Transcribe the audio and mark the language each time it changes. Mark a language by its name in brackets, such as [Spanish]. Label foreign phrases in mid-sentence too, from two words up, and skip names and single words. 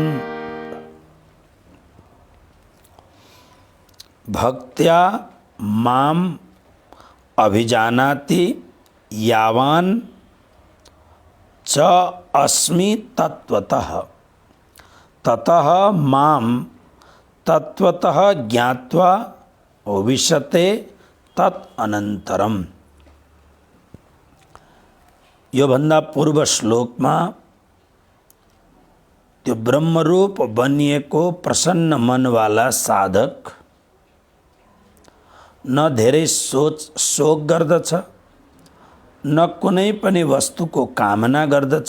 [Sanskrit] भक्त्या माम अभिजानाति यावान च अस्मि तत्वतः ततः माम तत्वतः ज्ञात्वा विशते तत् अनंतरम। [Nepali] यो भन्दा पूर्व श्लोक में त्यो ब्रह्मरूप बनिएको प्रसन्न मनवाला साधक न धेरै शोक गर्दछ, न कुनै पनि वस्तुको कामना गर्दछ।